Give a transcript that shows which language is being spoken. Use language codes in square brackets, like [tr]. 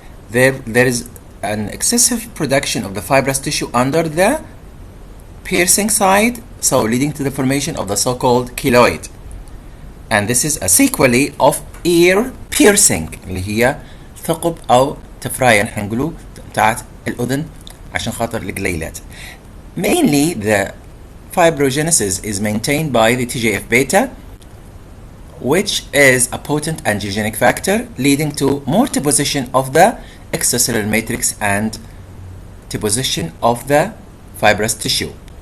[en] There is an excessive production of the fibrous tissue under the piercing side, so leading to the formation of the so-called keloid. And this is a sequelae of ear piercing [ar] اللي هي ثقب أو تفراية نحن نقولوا بتاعت الأذن عشان خاطر الجليلات. [en] Mainly the fibrogenesis is maintained by the TGF-beta, which is a potent angiogenic factor leading to more deposition of the extracellular matrix and deposition of the fibrous tissue.